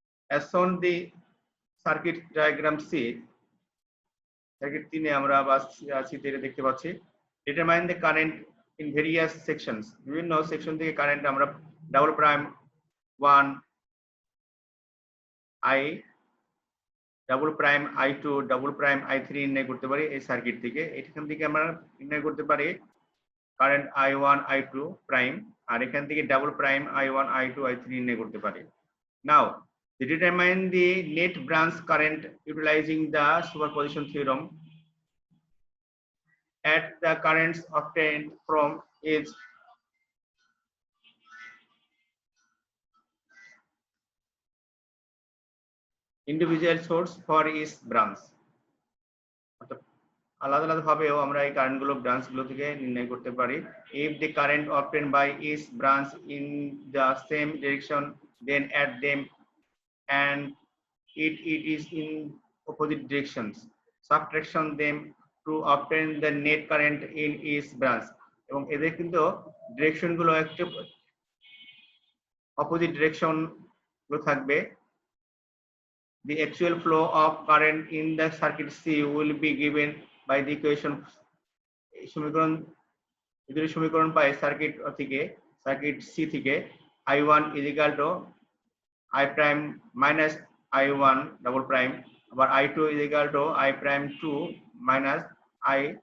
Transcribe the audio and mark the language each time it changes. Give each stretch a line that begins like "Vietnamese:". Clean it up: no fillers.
English: as shown the circuit diagram C,
Bangla: circuit 3 এ আমরা বা C3 এ দেখতে পাচ্ছি
English: determine the current in various sections,
Bangla: বিভিন্ন সেকশন থেকে কারেন্ট আমরা double prime 1 I, double prime I2, double prime I3 নির্ণয় করতে পারি এই সার্কিট থেকে। এখান থেকে আমরা নির্ণয় করতে পারি কারেন্ট I1 I2 প্রাইম, আর এখান থেকে double prime I1 I2 I3 নির্ণয় করতে পারি।
English: Now determine the net branch current utilizing the superposition theorem at the currents obtained from each individual source for each branch।
Bangla: আলাদা আলাদা ভাবেও আমরা এই কারেন্টগুলো ব্রাঞ্চগুলো থেকে নির্ণয় করতে পারি।
English: if the current obtained by each branch in the same direction, then add them and it is in opposite directions, subtraction them to obtain the net current in each branch।
Bangla: এবং এদের কিন্তু ডিরেকশন গুলো একটু opposite direction গুলো থাকবে।
English: the actual flow of current in the circuit C will be given by the equation,
Bangla: সমীকরণ যদি সমীকরণ পাই সার্কিট থেকে, সার্কিট C থেকে
English: I1 is equal to I prime minus I1 double prime, আবার I2 is equal to I prime 2 minus I